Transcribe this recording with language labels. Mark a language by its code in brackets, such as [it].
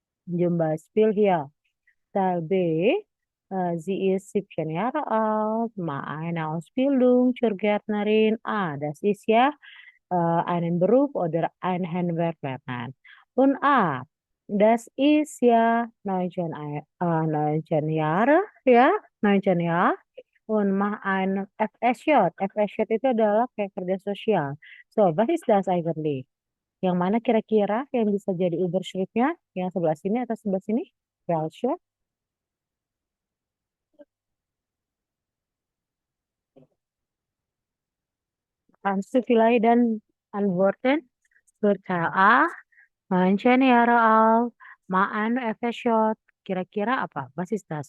[de] Zum Beispiel hier Teil B, sie ist 17 Jahre alt, macht eine Ausbildung zur Gärtnerin. Das ist ja einen Beruf oder ein Handwerk lernen. Und das ist ja 19 Jahre, ya, 19 Jahre. Und macht ein FSJ. [id] FSJ itu adalah kayak kerja sosial. [de] So, was ist das eigentlich? [id] Yang mana kira-kira yang bisa jadi Überschriftnya? Yang sebelah sini atau sebelah sini? [de] Welche? Kannst du vielleicht dann antworten? Für Teil A, 19 Jahre alt, mal ein FSJ. [id] Kira-kira apa? [de] Was ist das?